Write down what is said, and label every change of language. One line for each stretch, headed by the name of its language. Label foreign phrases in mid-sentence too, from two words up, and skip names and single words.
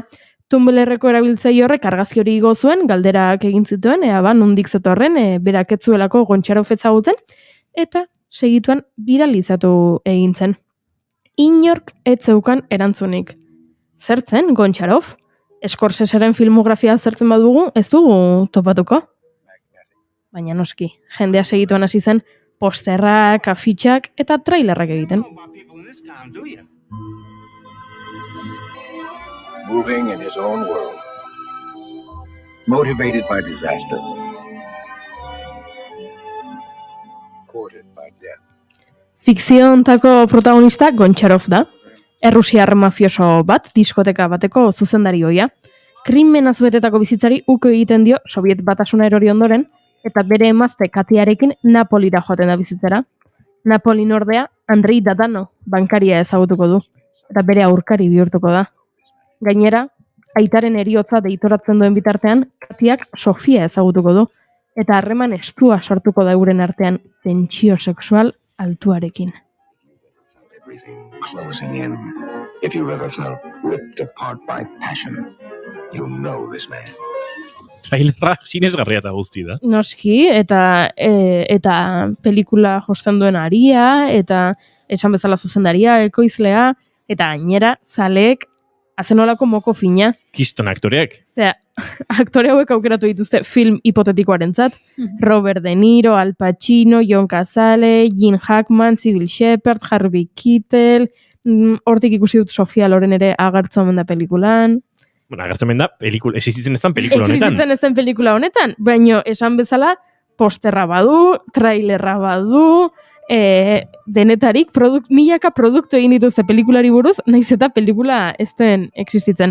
Basque: Tumblreko erabiltzaile horrek argazki hori igo zuen, galderak egin zituen, nondik zetorren, berak ez zuelako Goncharov ezagutzen, eta segituan biralizatu egin zen. Inork ez zeukan erantzunik. Zertzen Goncharov? Scorseseren filmografia zertzen badugu, ez dugu topatuko? Baina noski, jendea segituan hasi zen posterrak, afitxak eta trailerrak egiten.
English: Moving in his own world, motivated by disaster, courted by death.
Basque: Fikziontako protagonista Goncharov da. Errusiar mafioso bat, diskoteka bateko zuzendari ohia. Krimena zuetetako bizitzari uko egiten dio Soviet Batasuna erori ondoren, eta bere emazte Katiarekin Napolira joaten da bizitzera. Napolin ordea Andrei Dadano bankaria ezagutuko du, eta bere aurkari bihurtuko da. Gainera, aitaren heriotza deitoratzen duen bitartean, Katiak Sofia ezagutuko du, eta harreman estua sortuko da euren artean tentsio sexual altuarekin.
English: Closing in. If you ever felt ripped apart by passion, you know this man.
Basque: Trailerra sinesgarria eta guzti da. Noski, eta pelikula josten duen aria, eta esan bezala zuzendaria, ekoizlea, eta gainera zaleek azenolako moko fina. Kiston aktoreak. Zea, aktore hauek aukeratu dituzte film hipotetikoarentzat. Robert De Niro, Al Pacino, John Cazale, Gene Hackman, Sybil Shepherd, Harvey Keitel, hortik ikusi dut Sofia Loren ere agertzen omen da pelikulan. Bueno, agertzen da, existitzen ez den pelikula honetan. Existitzen ez den pelikula honetan, baina esan bezala, posterra badu, trailerra badu, denetarik milaka produktu egin dituzte pelikulari buruz, naiz eta pelikula ez den existitzen.